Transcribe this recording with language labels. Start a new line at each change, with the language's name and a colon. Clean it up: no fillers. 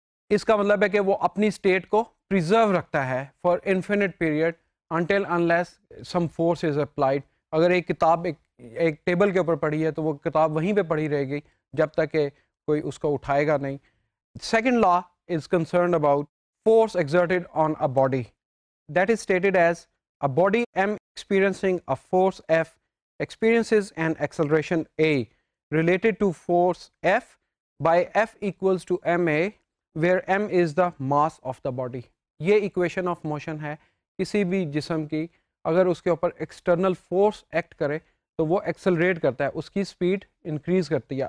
Urdu: اس کا مطلب ہے کہ وہ اپنی اسٹیٹ کو پریزرو رکھتا ہے
English: For infinite period until unless some force is applied.
Urdu: اگر ایک کتاب ایک ٹیبل کے اوپر پڑھی ہے تو وہ کتاب وہیں پہ پڑھی رہے گی جب تک کہ کوئی اس کو اٹھائے گا نہیں.
English: Second law is concerned about force exerted on a body. That is stated as a body M experiencing a force F experiences an acceleration A related to force F by F equals to ma, where M is the mass of the body.
Urdu: یہ equation of motion ہے. کسی بھی جسم کی اگر اس کے اوپر external force act کرے تو وہ ایکسلریٹ کرتا ہے، اس کی اسپیڈ انکریز کرتی ہے.